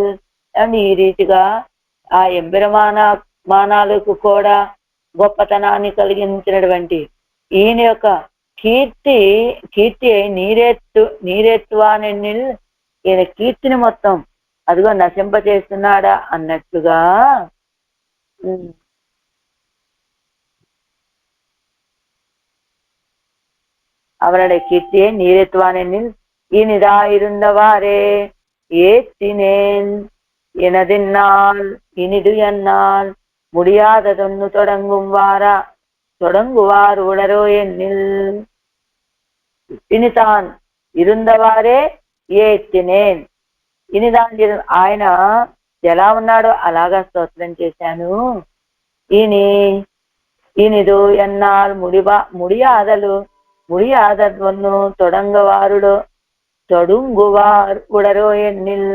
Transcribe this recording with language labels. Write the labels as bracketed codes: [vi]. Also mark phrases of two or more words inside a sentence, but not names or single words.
[te] అని ఈ రీతిగా ఆ ఎంబెరమానాలకు కూడా గొప్పతనాన్ని కలిగించినటువంటి ఈయన యొక్క కీర్తి నీరెత్తువానెన్నిల్, ఈయన కీర్తిని మొత్తం అదిగో నశింపచేస్తున్నాడా అన్నట్లుగా [ta] அவனுடைய கீர்த்தியை நீரெத்துவானெனில் இனிதாயிருந்தவாறே ஏத்தினேன் எனதென்னால் இனிது என்னால் முடியாததொன்னு தொடங்குவார் உளரோ என்னில். இனிதான் இருந்தவாறே ஏத்தினேன், [te] ఇనిదాన్ ఆయన ఎలా ఉన్నాడో అలాగా స్తోత్రం చేశాను. [ta] இனிது என்னால் முடியாததொன்னு தொடங்குவார் உளரோ என்னில்.